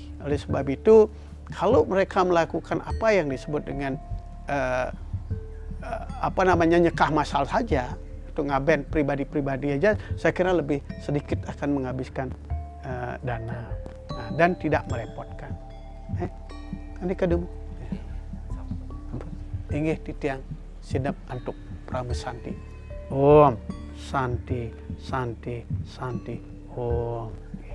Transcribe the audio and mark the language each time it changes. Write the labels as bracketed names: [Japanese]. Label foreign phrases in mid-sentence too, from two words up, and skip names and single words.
[Indonesian] Oleh sebab itu, kalau mereka melakukan apa yang disebut dengan nyekah masal saja, itu ngaben pribadi-pribadi aja, saya kira lebih sedikit akan menghabiskan dana, dan tidak merepotkan. Ini kedua [Balinese] inggih titiang sidap antuk pramesanti. [Sanskrit] Om Santi Santi Santi Om.